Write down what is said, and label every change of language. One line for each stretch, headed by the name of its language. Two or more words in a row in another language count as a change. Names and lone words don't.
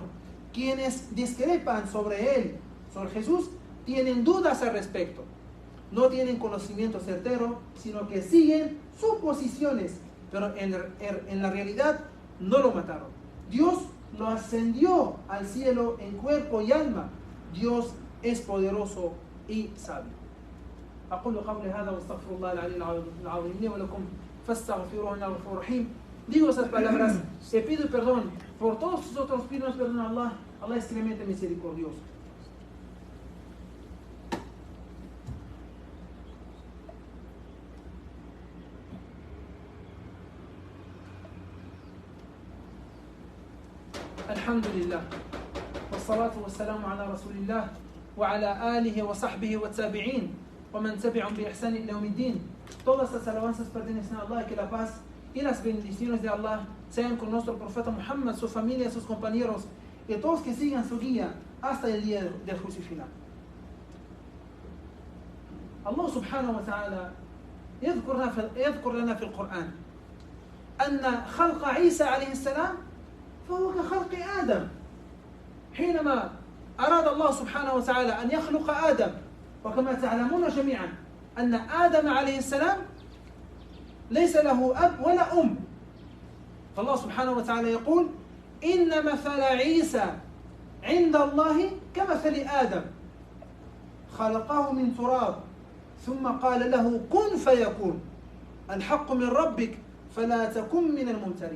Spanish: Quienes discrepan sobre él, sobre Jesús, tienen dudas al respecto. No tienen conocimiento certero, sino que siguen suposiciones, pero en la realidad no lo mataron. Dios lo ascendió al cielo en cuerpo y alma. Dios es poderoso y sabio.
Arabic: أقول قولي هذا واستغفر الله العلي العظيم لي ولكم فاستغفروه إنه غفور رحيم.
Spanish: Digo esas palabras y pido perdón por todos nosotros. Pido perdón a Allah. Allah es clemente misericordioso.
Arabic: الحمد لله والصلاة والسلام على رسول الله وعلى آله وصحبه والتابعين ومن تبعهم بإحسان إلى يوم الدين.
Spanish: Todas las alabanzas pertenecen a Allah, y que la paz y las bendiciones de Allah sean con nuestro profeta Muhammad, su familia, sus compañeros y todos que sigan su guía hasta el día del juicio final.
Arabic: الله سبحانه وتعالى يذكر لنا في القرآن أن خلق عيسى عليه السلام فهو كخلق آدم. حينما أراد الله سبحانه وتعالى أن يخلق آدم، وكما تعلمون جميعا أن آدم عليه السلام ليس له أب ولا أم، فالله سبحانه وتعالى يقول إن مثل عيسى عند الله كمثل آدم خلقه من تراب ثم قال له كن فيكون الحق من ربك فلا تكن من الممترين.